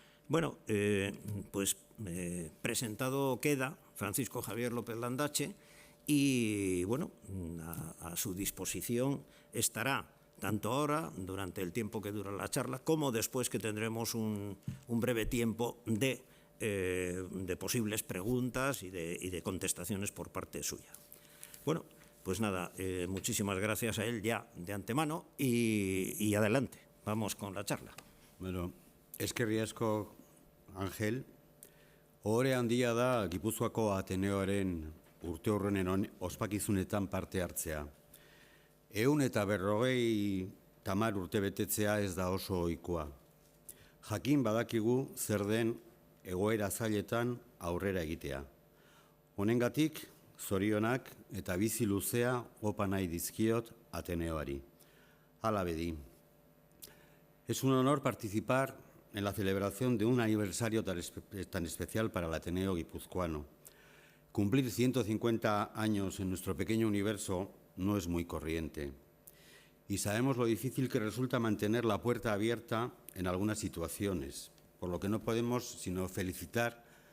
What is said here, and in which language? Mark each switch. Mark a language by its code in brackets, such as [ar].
[es] Bueno, pues presentado queda Francisco Javier López Landache, y bueno, a su disposición estará tanto ahora, durante el tiempo que dura la charla, como después, que tendremos un breve tiempo de posibles preguntas y de contestaciones por parte suya. Bueno, pues nada, muchísimas gracias a él ya de antemano, y adelante, vamos con la charla. [eu] Bueno, eskerrik asko, Angel. Ohore handia da Gipuzkoako Ateneoaren urte horrenen ospakizunetan parte hartzea. 150 urte betetzea ez da oso ohikoa. Jakin badakigu zer den egoera zailetan aurrera egitea. Honengatik, zorionak eta bizi luzea opa nahi dizkiot Ateneoari. Hala bedi. [es] Es un honor participar en la celebración de un aniversario tan especial para el Ateneo guipuzcoano. Cumplir 150 años en nuestro pequeño universo no es muy corriente. Y sabemos lo difícil que resulta mantener la puerta abierta en algunas situaciones, por lo que no podemos sino felicitar